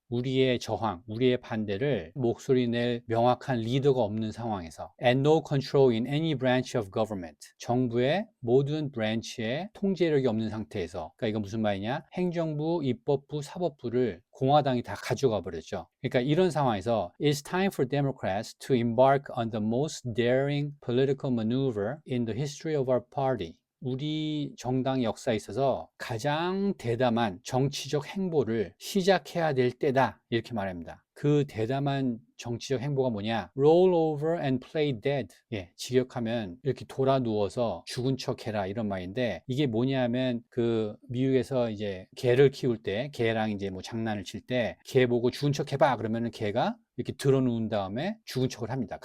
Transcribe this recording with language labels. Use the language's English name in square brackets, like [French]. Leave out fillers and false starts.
[Korean] 우리의 저항, 우리의 반대를 목소리 낼 명확한 리더가 없는 상황에서 [English] and no control in any branch of government. [Korean] 정부의 모든 브랜치에 통제력이 없는 상태에서, 그러니까 이건 무슨 말이냐? 행정부, 입법부, 사법부를 공화당이 다 가져가 버렸죠. 그러니까 이런 상황에서 [English] It's time for Democrats to embark on the most daring political maneuver in the history of our party. [Korean] 우리 정당 역사에 있어서 가장 대담한 정치적 행보를 시작해야 될 때다. 이렇게 말합니다. 그 대담한 정치적 행보가 뭐냐? [English] Roll over and play dead. [Korean] 예, 직역하면 이렇게 돌아 누워서 죽은 척 해라 이런 말인데, 이게 뭐냐면 그 미국에서 이제 개를 키울 때 개랑 이제 뭐 장난을 칠 때 개 보고 죽은 척 해봐 그러면은 개가 이렇게 들어 누운 다음에 죽은 척을 합니다.